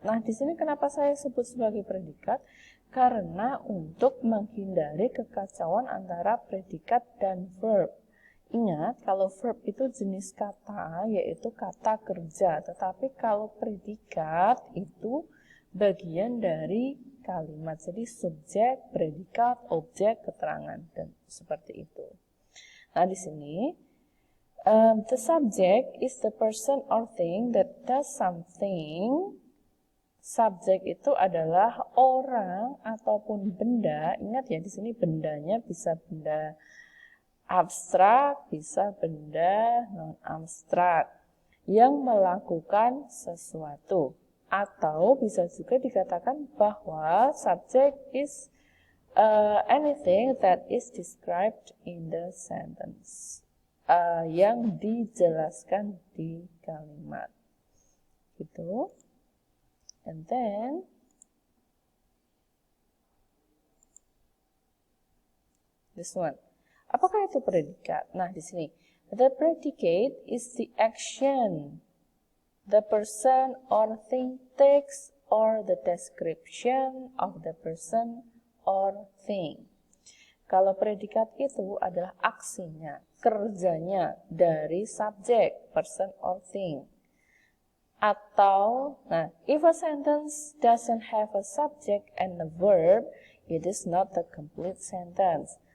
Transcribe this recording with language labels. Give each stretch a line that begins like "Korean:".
Indonesian: Nah, di sini kenapa saya sebut sebagai predikat? Karena untuk menghindari kekacauan antara predikat dan verb. Ingat, kalau verb itu jenis kata, yaitu kata kerja. Tetapi kalau predikat itu bagian dari kalimat. Jadi subjek, predikat, objek, keterangan, dan seperti itu. Nah, di sini
English: the subject is the person or thing that does something.
Indonesian: Subjek itu adalah orang ataupun benda. Ingat ya, di sini bendanya bisa benda abstrak, bisa benda non-abstrak yang melakukan sesuatu. Atau bisa juga dikatakan bahwa
English: subject is anything that is described in the sentence.
Indonesian: Yang dijelaskan di kalimat. Gitu.
English: And then this one.
Indonesian: Apakah itu predikat? Nah, di sini
English: the predicate is the action the person or thing takes or the description of the person or thing.
Indonesian: Kalau predikat itu adalah aksinya, kerjanya dari subjek,
English: person or thing.
Indonesian: Atau, nah,
English: if a sentence doesn't have a subject and a verb, it is not a complete sentence.